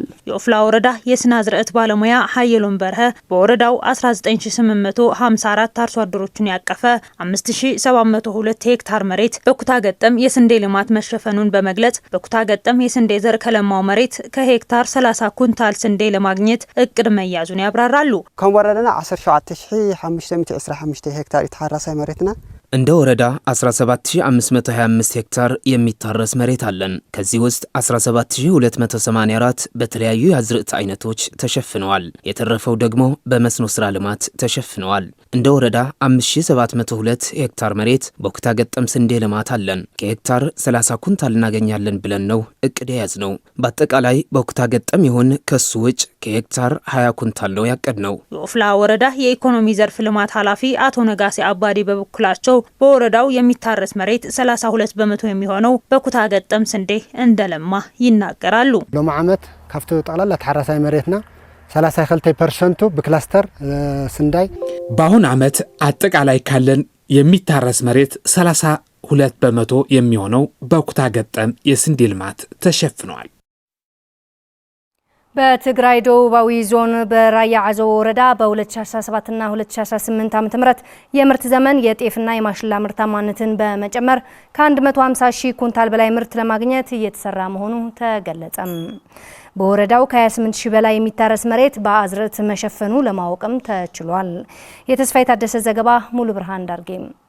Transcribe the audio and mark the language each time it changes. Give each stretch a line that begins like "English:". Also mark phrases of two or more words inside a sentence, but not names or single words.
Amharic: የኦፍላ ወረዳ የስነ አዝርዕት ባለሙያ ሀየሎም በርሀ በወረዳው 19854 አርሶ አደሮችን ያቀፈ 5702 ሄክታር መሬት በኩታ ገጠም የስንዴ ልማት መሸፈኑን በመግለጽ በኩታ ገጠም የስንዴ ዘር ከለማው መሬት ከሄክታር 30 ኩንታል ስንዴ ለማግኘት እቅድ መያዙን ያብራራሉ።
Tigrinya: ከም ወረዳና 17525 ሄክታር የተሐረሰ መሬትና
Amharic: እንደ ወረዳ 17525 ሄክታር የሚታረስ መሬት አለን። ከዚህ ውስጥ 17284 በተለያዩ የአዝርዕት አይነቶች ተሸፍነዋል። የተረፈው ደግሞ በመስኖ ስራ ልማት ተሸፍነዋል። እንደ ወረዳ 5702 ሄክታር መሬት በኩታ ገጠም ስንዴ ልማት አለን። ከሄክታር 30 ኩንታል እናገኛለን ብለን ነው እቅድ የያዝነው። በአጠቃላይ በኩታ ገጠም ይሁን ከሱ ውጭ ከሄክታር 20 ኩንታል ነው ያቀድነው። የኦፍላ ወረዳ የኢኮኖሚ ዘርፍ ልማት ኃላፊ አቶ ነጋሴ አባዲ በበኩላቸው በወረዳው የሚታረስ መሬት 32 በመቶ የሚሆነው በኩታ ገጠም ስንዴ እንደለማ ይናገራሉ።
Tigrinya: ሎም ዓመት ካፍቶ ጠቅላላ ተሐራሳይ መሬትና 32% በክላስተር ስንዳይ
Amharic: በአሁን ዓመት አጠቃላይ ካለን የሚታረስ መሬት 32 በመቶ የሚሆነው በኩታ ገጠም የስንዴ ልማት ተሸፍኗል። በትግራይ ደቡባዊ ዞን በራያ አዘቦ ወረዳ በ2017 እና 2018 ዓ.ም የምርት ዘመን የጤፍና የማሽላ ምርታማነትን በመጨመር ከ150 ሺህ ኩንታል በላይ ምርት ለማግኘት እየተሰራ መሆኑ ተገለጸም። በወረዳው ከ28 ሺህ በላይ የሚታረስ መሬት በአዝርዕት መሸፈኑ ለማወቅም ተችሏል። የተስፋይ ታደሰ ዘገባ ሙሉ ብርሃን ዳርጌም።